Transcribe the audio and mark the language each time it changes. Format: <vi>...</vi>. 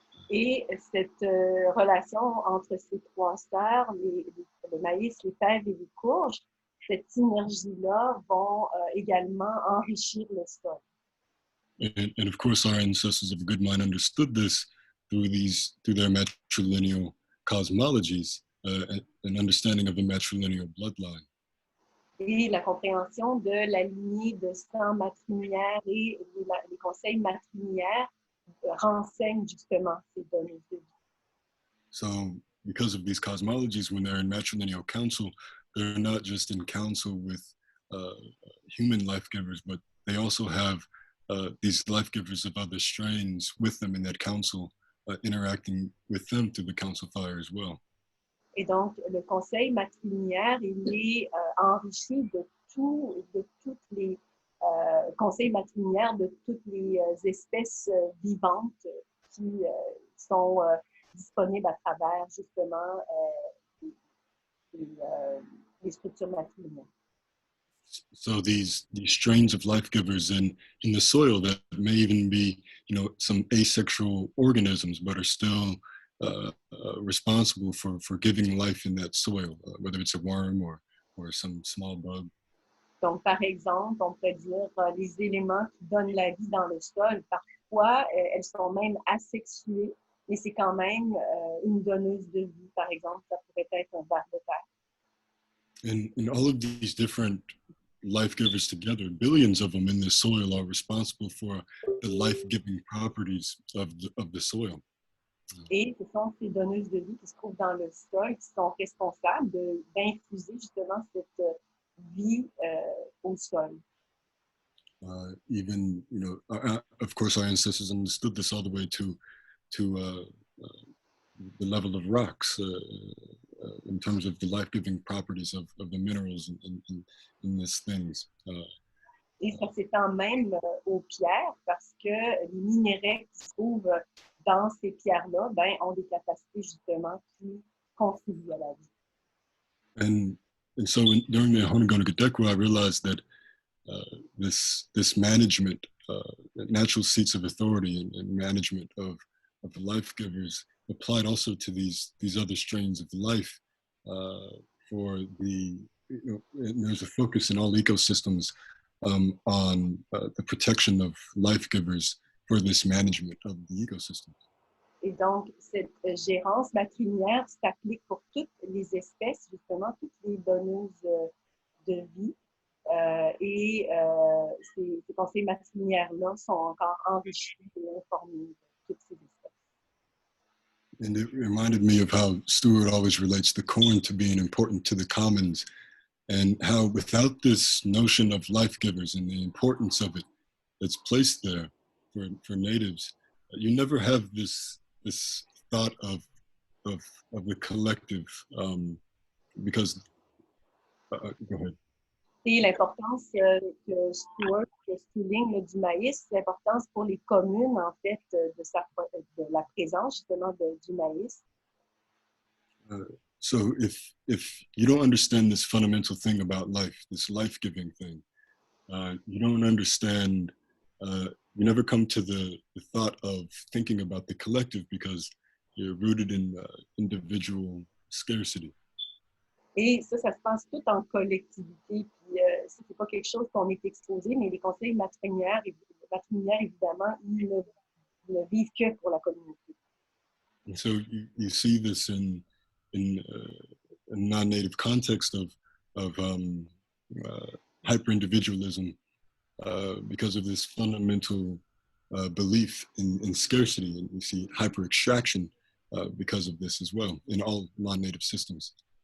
<fr>Et cette relation entre ces trois sœurs, le maïs, les fèves et les courges, cette synergie-là vont également enrichir le sol.</fr> <en>And of course, our ancestors of good mind understood this through their matrilineal cosmologies, an understanding of the matrilineal bloodline.</en> <fr>Et la compréhension de la lignée de sang matrilinéaire et les conseils matrilinéaires renseignent justement ces données de vie.</fr> <en>So, because of these cosmologies, when they're in matrilineal council, they're not just in council with human life givers, but they also have these life givers of other strains with them in that council, interacting with them through the council fire as well.</en> <fr>Et donc, le conseil matrilinéaire, il est enrichi de toutes les conseils matrilinéaires de toutes les espèces vivantes qui sont disponibles à travers justement les structures matrilinéaires.</fr> <en>So these strains of life givers in the soil that may even be, some asexual organisms, but are still responsible for giving life in that soil, whether it's a worm or some small bug.</en> <fr>Donc, par exemple, on peut dire les éléments qui donnent la vie dans le sol, parfois, elles sont même asexuées, mais c'est quand même une donneuse de vie. Par exemple, ça pourrait être un ver de terre.</fr> <en>And all of these different life givers together, billions of them in the soil, are responsible for the life-giving properties of the soil.</en> <fr>Et ce sont ces donneuses de vie qui se trouvent dans le sol qui sont responsables d'infuser justement cette vie au sol.</fr> <en>Even, of course, our ancestors understood this all the way to the level of rocks in terms of the life-giving properties of the minerals in these things.</en> <fr>Et ça s'étend même aux pierres parce que les minéraux qui se trouvent dans ces pierres-là ont des capacités justement qui contribuent à la vie.</fr> <en>And and so during the Honegonigadekwa, I realized that this management, natural seats of authority and management of the life givers applied also to these other strains of life. For the, and there's a focus in all ecosystems on the protection of life givers for this management of the ecosystem.</en> <fr>Et donc, cette gérance matrilinéaire s'applique pour toutes les espèces, justement, toutes les donneuses de vie. Ces conseils matrilinéaires-là sont encore enrichis et informés de toutes ces espèces.</fr> <en>And it reminded me of how Stuart always relates the corn to being important to the commons, and how without this notion of life givers and the importance of it that's placed there for natives, you never have this thought of the collective, because go ahead.</en> <fr>Et l'importance que Stuart souligne du maïs, l'importance pour les communes, en fait, de la présence, justement, du maïs.</fr> <en>So if you don't understand this fundamental thing about life, this life-giving thing, you don't understand, you never come to the thought of thinking about the collective because you're rooted in individual scarcity.</en> <fr>Et ça se passe tout en collectivité. Puis, c'est pas quelque chose qu'on est exposé, mais les conseils matrilinéaires, évidemment, ils ne vivent que pour la communauté.</fr> <en>And so you see this in a non-native context of hyper-individualism because of this fundamental belief in scarcity. And you see hyper-extraction because of this as well in all non-native systems.</en>